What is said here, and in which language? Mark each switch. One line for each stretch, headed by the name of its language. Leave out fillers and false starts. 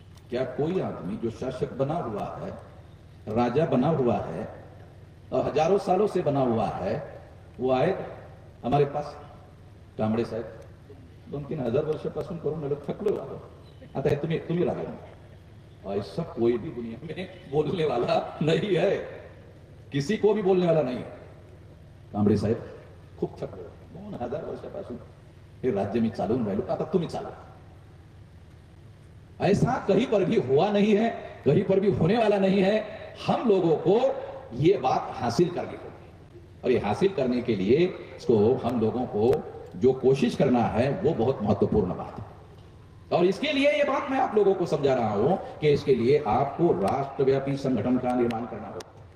Hindi: क्या कोई आदमी जो शासक बना हुआ है, राजा बना हुआ है और हजारों सालों से बना हुआ है, वो आए हमारे पास
Marathi: कांबळे साहेब 2-3 हजार वर्षापासून करून लोक थकलो आता तुम्ही राजा,
Hindi: ऐसा कोई भी दुनिया में बोलने वाला नहीं है, किसी को भी बोलने वाला नहीं है।
Marathi: कांबळे साहेब खूप थकलो, 2000 वर्षापासून हे राज्य मी चालवून राहिलो, आता तुम्ही चालवा।
Hindi: ऐसा कहीं पर भी हुआ नहीं है, कहीं पर भी होने वाला नहीं है। हम लोगों को यह बात हासिल करनी होगी, और ये हासिल करने के लिए इसको हम लोगों को जो कोशिश करना है वो बहुत महत्वपूर्ण बात है। और इसके लिए ये बात मैं आप लोगों को समझा रहा हूं कि इसके लिए आपको राष्ट्रव्यापी संगठन का निर्माण करना होगा।